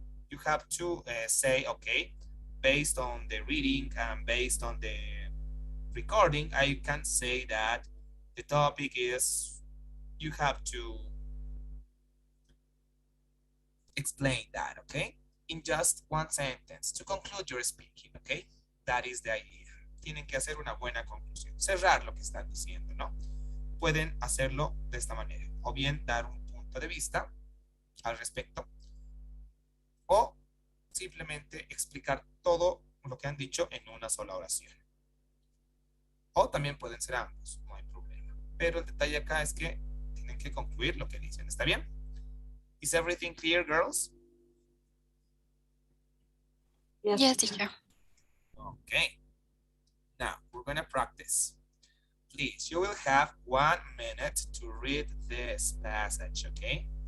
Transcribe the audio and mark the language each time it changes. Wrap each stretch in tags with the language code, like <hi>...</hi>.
<en>You have to say, okay, based on the reading and based on the recording, I can say that the topic is, you have to explain that, okay? In just one sentence to conclude your speaking, okay? That is the idea.</en> <es>Tienen que hacer una buena conclusión. Cerrar lo que están diciendo, ¿no? Pueden hacerlo de esta manera. O bien dar un punto de vista al respecto. O simplemente explicar todo lo que han dicho en una sola oración. O también pueden ser ambos, no hay problema. Pero el detalle acá es que tienen que concluir lo que dicen. ¿Está bien?</es> <en>Is everything clear, girls? Yes, teacher. Okay. Now, we're going to practice. Please, you will have 1 minute to read this passage, okay?</en>